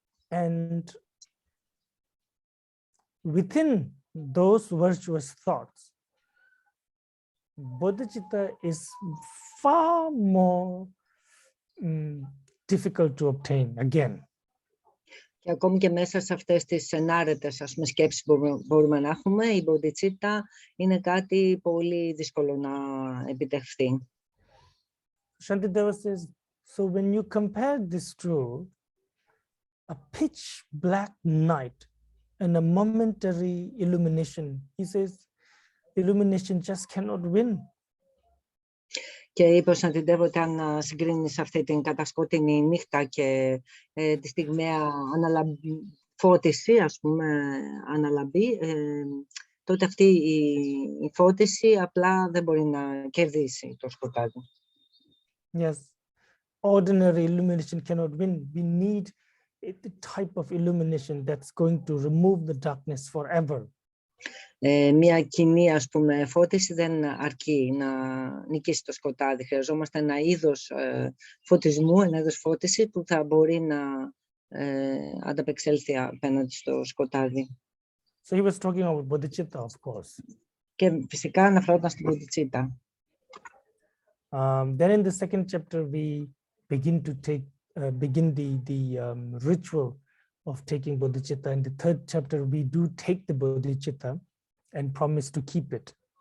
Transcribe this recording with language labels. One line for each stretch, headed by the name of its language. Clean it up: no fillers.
English: And within those virtuous thoughts, Bodhicitta is far more difficult to obtain again.
Greek: Και ακόμη και μέσα σε αυτές τις ενάρετες, ας πούμε, σκέψεις που μπορούμε να έχουμε, η Bodhicitta είναι κάτι πολύ δύσκολο να επιτευχθεί.
English: Shantideva says, so when you compare this to a pitch black night and a momentary illumination, he says, illumination just cannot win.
Greek: Και είπε ο Shantideva ότι αν συγκρίνεις αυτή την κατασκότεινη νύχτα και τη στιγμαία φώτιση, ας πούμε, αναλαμπή, τότε αυτή η φώτιση απλά δεν μπορεί να κερδίσει το σκοτάδι.
English: Yes, ordinary illumination cannot win. We need the type of illumination that's going to remove the darkness forever.
Greek: Μια κοινή, ας πούμε, φώτιση δεν αρκεί να νικήσει το σκοτάδι. Χρειαζόμαστε ένα είδος φωτισμού, ένα είδος φώτιση που θα μπορεί να ανταπεξέλθει απέναντι στο σκοτάδι.
English: So he was talking about Bodhisattva, of course.
Greek: Και φυσικά αναφερόταν στην Bodhisattva.
English: Then in the second chapter, we begin to begin the ritual of taking Bodhisattva. In the third chapter, we do take the Bodhisattva and promise to keep it.